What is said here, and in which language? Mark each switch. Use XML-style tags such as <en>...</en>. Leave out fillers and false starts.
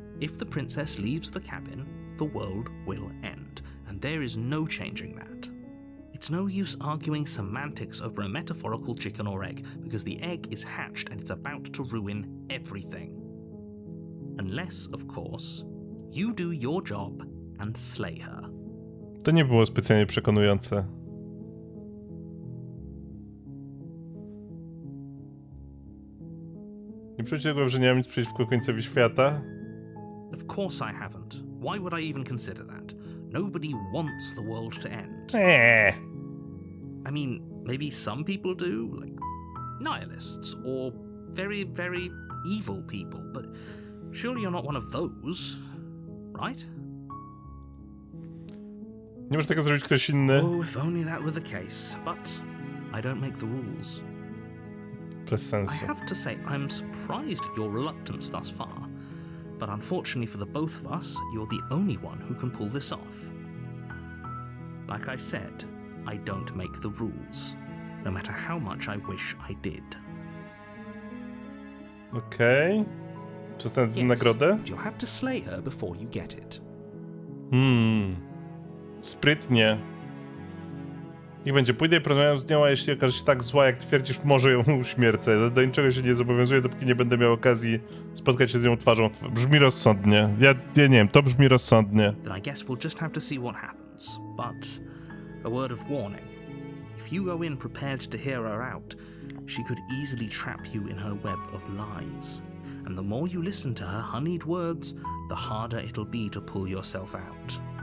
<en>If the princess leaves the cabin, the world will end, and there is no changing that. It's no use arguing semantics over a metaphorical chicken or egg, because the egg is hatched and it's about to ruin everything. Unless, of course, you do your job and slay her.</en> <pl>To nie było specjalnie przekonujące. Nie przejdzie tego, że nie mam nic przeciwko końcowi świata.</pl> <en>Of course I haven't. Why would I even consider that? Nobody wants the world to end. I mean, maybe some people do, like nihilists or very, very evil people, but surely you're not one of those, right?</en> <pl>Nie może tego zrobić ktoś inny.</pl> <en>Oh, if only that were the case, but I don't make the rules.</en> <pl>Bez sensu.</pl> <en>I have to say, I'm surprised at your reluctance thus far, but unfortunately for the both of us, you're the only one who can pull this off. Like I said, I don't make the rules, no matter how much I wish I did.</en> <pl>Okej. Przestanę tę</pl> <en>Yes,</en> <pl>nagrodę?</pl> <en>but you'll have to slay her before you get it.</en> <pl>Sprytnie. Niech będzie. Pójdę i porozmawiam z nią, a jeśli okaże się tak zła, jak twierdzisz, może ją uśmiercę. Do niczego się nie zobowiązuję, dopóki nie będę miał okazji spotkać się z nią twarzą w twarz. Brzmi rozsądnie. Ja nie wiem, to brzmi rozsądnie.</pl> <en>Then I guess we'll just have to see what happens. But a word of warning. If you go in prepared to hear her out, she could easily trap you in her web of lies. And the more you listen to her honeyed words, the harder it'll be to pull yourself out.</en>